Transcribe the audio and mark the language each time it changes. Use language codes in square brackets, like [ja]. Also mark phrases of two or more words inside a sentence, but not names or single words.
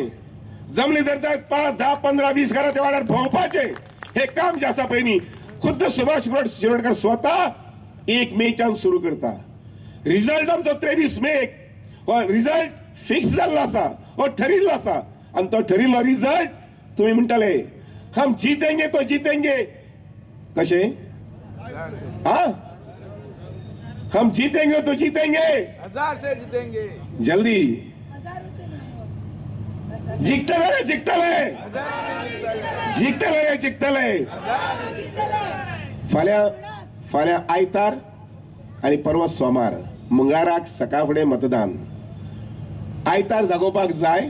[kok] जमली जर जायत 5, 10, 15, 20 घरां त्या वाड्यार भोंवपाचें. हे काम जे आसा पळय न्ही खुद्द सुभाष शिरोडकर स्वता 1 मेच्यान सुरू करता. रिजल्ट आमचो 23 मेक हो रिजल्ट फिक्स जाल्लो आसा, हो ठरिल्लो आसा आनी तो ठरिल्लो रिजल्ट तुमी म्हणटाले [hi] हम जीतेंगे तो जीतेंगे. [kok] कशें? [hi] हा हम जीतेंगे तो जीतेंगे, 1000 से जीतेंगे, [kok] जल्दी जिंकतले जिंकतले जिंकतले जिंकतले. फाल्यां आयतार आनी परवा सोमार, मंगळाराक सकाळ फुडें मतदान. आयतार जागोवपाक जाय.